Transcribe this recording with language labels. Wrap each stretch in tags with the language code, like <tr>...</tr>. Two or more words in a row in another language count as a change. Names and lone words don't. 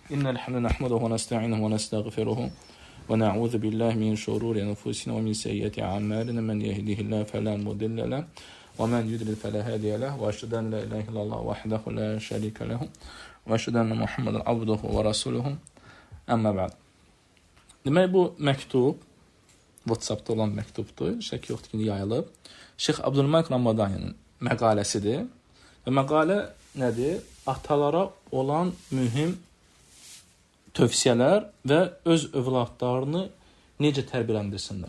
<ar>إن الحمد نحمده ونستعينه ونستغفره ونعوذ بالله من شرور أنفسنا ومن سيئات أعمالنا من يهده الله فلا مضل له ومن يضلل فلا هادي له وأشهد أن لا إله إلا الله وحده لا شريك له وأشهد أن محمدا عبده ورسوله. أما بعد.</ar> <az>Demək bu məktub WhatsApp-da olan məktubdur. Şək yoxdur ki, yayılıb. Şeyx Abdülmalik Ramadani'nin məqaləsidir. Və məqalə nədir? Atalara olan mühüm tövsiyələr və öz övladlarını necə tərbiyələndirsinlər.</az>